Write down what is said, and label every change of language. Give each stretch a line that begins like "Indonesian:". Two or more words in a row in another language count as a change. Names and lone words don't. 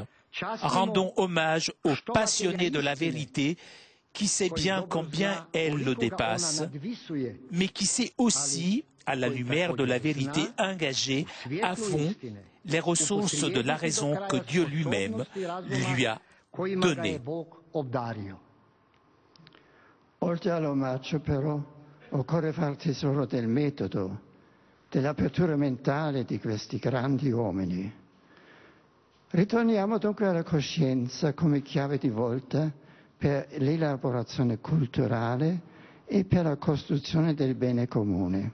French: Rendons hommage aux passionnés de la vérité, qui sait bien combien elle le dépasse, mais qui sait aussi, à la lumière de la vérité, engager à fond les ressources de la raison que Dieu lui-même lui a données.
Italian: Oltre all'omaggio, però, occorre far tesoro del metodo, dell'apertura mentale di questi grandi uomini. Ritorniamo dunque alla coscienza come chiave di volta per l'elaborazione culturale e per la costruzione del bene comune.